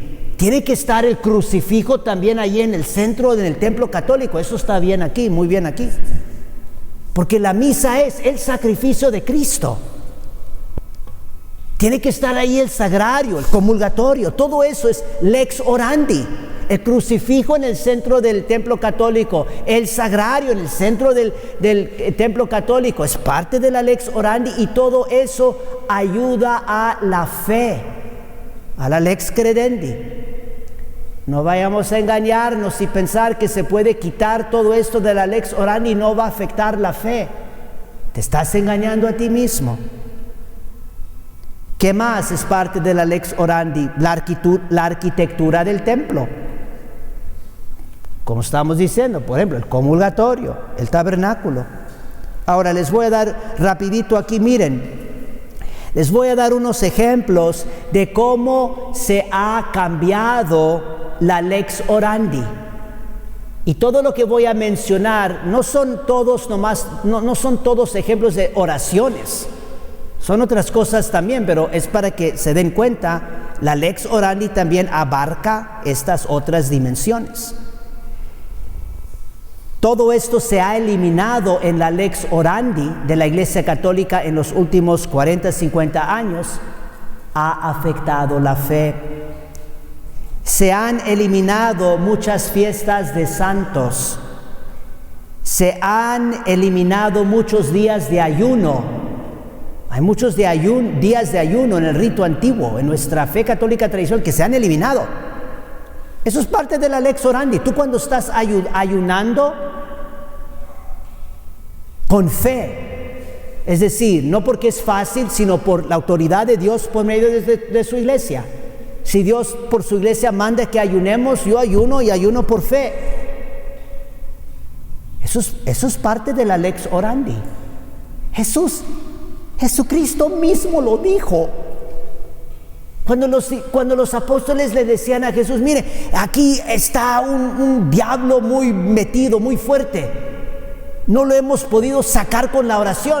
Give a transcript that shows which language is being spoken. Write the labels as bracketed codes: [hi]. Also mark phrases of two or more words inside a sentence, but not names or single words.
[es] Tiene que estar el crucifijo también ahí en el centro del templo católico. Eso está bien aquí, muy bien aquí. Porque la misa es el sacrificio de Cristo. Tiene que estar ahí el sagrario, el comulgatorio. Todo eso es [la] lex orandi. [es] El crucifijo en el centro del templo católico, el sagrario en el centro del templo católico, es parte de la [la] lex orandi, [es] y todo eso ayuda a la fe, a la [la] lex credendi. [es] No vayamos a engañarnos y pensar que se puede quitar todo esto de la [la] lex orandi [es] y no va a afectar la fe. Te estás engañando a ti mismo. ¿Qué más es parte de la [la] lex orandi? [es] La arquitectura del templo. Como estamos diciendo, por ejemplo, el comulgatorio, el tabernáculo. Ahora les voy a dar rapidito aquí, miren, les voy a dar unos ejemplos de cómo se ha cambiado la [la] lex orandi. [es] Y todo lo que voy a mencionar no son todos no son todos ejemplos de oraciones. Son otras cosas también, pero es para que se den cuenta, la [la] lex orandi [es] también abarca estas otras dimensiones. Todo esto se ha eliminado en la [la] lex orandi [es] de la Iglesia Católica en los últimos 40, 50 años. Ha afectado la fe. Se han eliminado muchas fiestas de santos. Se han eliminado muchos días de ayuno. Hay muchos días de ayuno en el rito antiguo, en nuestra fe católica tradicional, que se han eliminado. Eso es parte de la [la] lex orandi. [es] Tú cuando estás ayunando con fe, es decir, no porque es fácil, sino por la autoridad de Dios por medio de su iglesia. Si Dios por su iglesia manda que ayunemos, yo ayuno y ayuno por fe. Eso es parte de la [la] lex orandi. [es] Jesucristo mismo lo dijo. Cuando los apóstoles le decían a Jesús, mire, aquí está un diablo muy metido, muy fuerte. No lo hemos podido sacar con la oración.